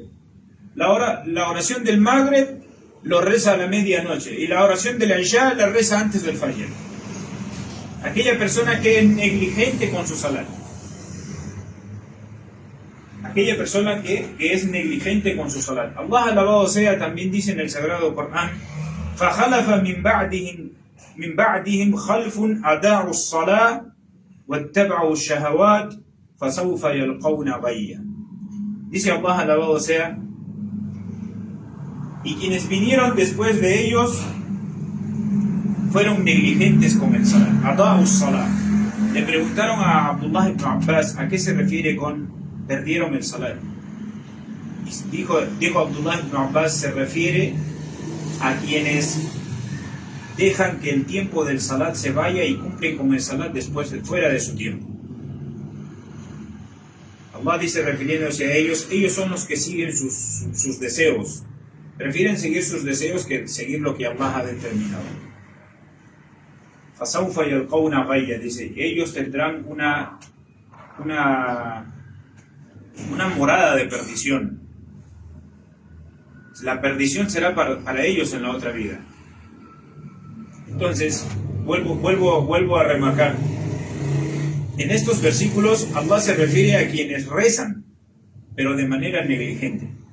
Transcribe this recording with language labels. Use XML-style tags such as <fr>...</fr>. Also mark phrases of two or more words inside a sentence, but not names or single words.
<es>La oración del Maghrib lo reza a la medianoche. Y la oración del Isha la reza antes del Fajr. Aquella persona que es negligente con su salat. Aquella persona que es negligente con su salat. Allah alabado sea también dice en el Sagrado Corán:</es> <ar>فَخَلَفَ مِنْ بَعْدِهِمْ خَلْفٌ أَدَاعُوا الصَّلَاةَ وَاتَّبَعُوا الشَّهَوَاتِ فَسَوْفَ يَلْقَوْنَ غَيًّا.</ar> <es>Dice Allah alabado sea: y quienes vinieron después de ellos fueron negligentes con el salat.</es> <ar>أضاعوا الصلاة.</ar> <es>Le preguntaron a Abdullah ibn Abbas a qué se refiere con perdieron el salat. Dijo Abdullah ibn Abbas, se refiere a quienes dejan que el tiempo del salat se vaya y cumplen con el salat después fuera de su tiempo. Allah dice, refiriéndose a ellos son los que siguen sus deseos. Prefieren seguir sus deseos que seguir lo que Allah ha determinado.</es> <ar>فَسَوْفَ يَلْقَوْنَ غَيًّا,</ar> <es>dice, ellos tendrán una morada de perdición. La perdición será para ellos en la otra vida. Entonces, vuelvo a remarcar. En estos versículos, Allah se refiere a quienes rezan, pero de manera negligente.</es>